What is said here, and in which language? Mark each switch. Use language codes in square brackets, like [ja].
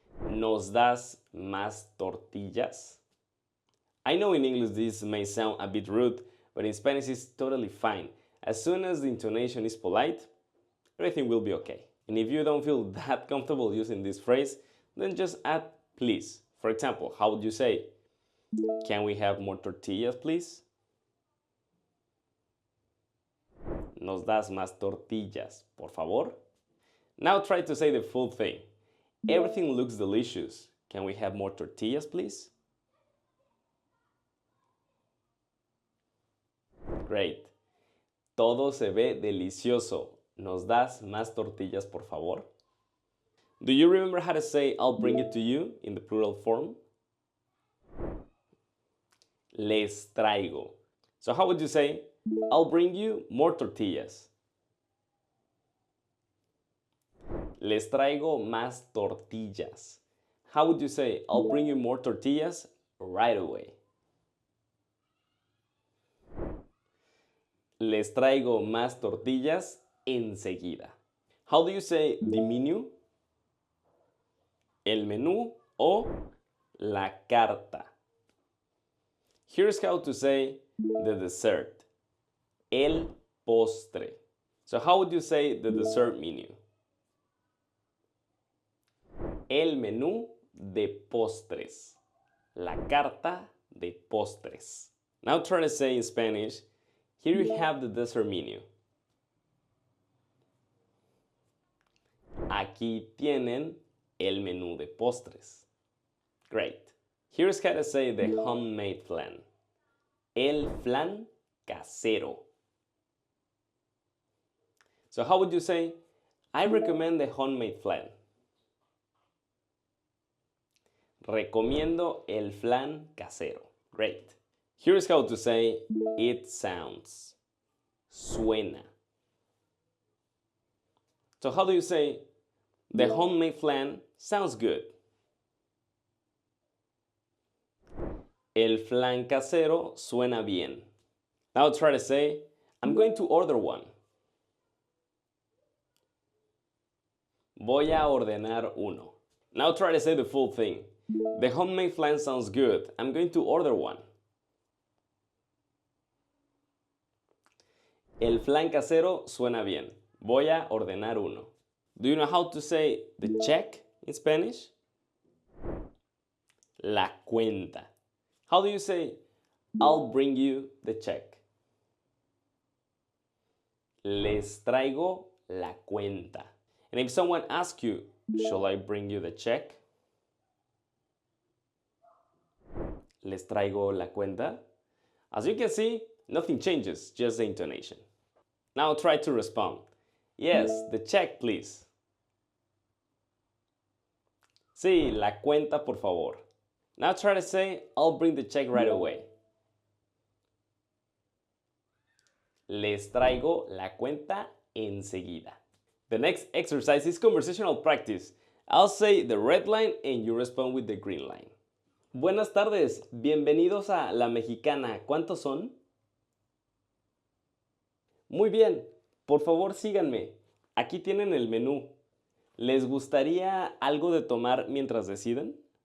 [es] Nos das más tortillas? [en] I know in English this may sound a bit rude, but in Spanish it's totally fine. As soon as the intonation is polite, everything will be okay. And if you don't feel that comfortable using this phrase, then just add please. For example, how would you say, can we have more tortillas, please? [es] Nos das más tortillas, por favor? [en] Now try to say the full thing. Everything looks delicious. Can we have more tortillas, please? Great. [es] Todo se ve delicioso. ¿Nos das más tortillas, por favor? [en] Do you remember how to say I'll bring it to you in the plural form? [es] Les traigo. [en] So how would you say I'll bring you more tortillas? [es] Les traigo más tortillas. [en] How would you say I'll bring you more tortillas right away? [es] Les traigo más tortillas enseguida. [en] How do you say the menu? [es] El menú o la carta. [en] Here's how to say the dessert. [es] El postre. [en] So how would you say the dessert menu? [es] El menú de postres. La carta de postres. [en] Now try to say in Spanish, here you have the dessert menu. [es] Aquí tienen el menú de postres. [en] Great. Here's how to say the homemade flan. [es] El flan casero. [en] So how would you say, I recommend the homemade flan? [es] Recomiendo el flan casero. [en] Great. Here's how to say it sounds. [es] Suena. [en] So how do you say the homemade flan sounds good? [es] El flan casero suena bien. [en] Now try to say, I'm going to order one. [es] Voy a ordenar uno. [en] Now try to say the full thing. The homemade flan sounds good. I'm going to order one. [es] El flan casero suena bien. Voy a ordenar uno. [en] Do you know how to say the check in Spanish? [es] La cuenta. [en] How do you say, I'll bring you the check? [es] Les traigo la cuenta. [en] And if someone asks you, shall I bring you the check? [es] Les traigo la cuenta. [en] As you can see, nothing changes, just the intonation. Now try to respond. Yes, the check, please. [es] Sí, la cuenta, por favor. [en] Now try to say, I'll bring the check right away. [es] Les traigo la cuenta enseguida. [en] The next exercise is conversational practice. I'll say the red line and you respond with the green line. [es] Buenas tardes, bienvenidos a La Mexicana. ¿Cuántos son? Muy bien, por favor síganme. Aquí tienen el menú. ¿Les gustaría algo de tomar mientras deciden?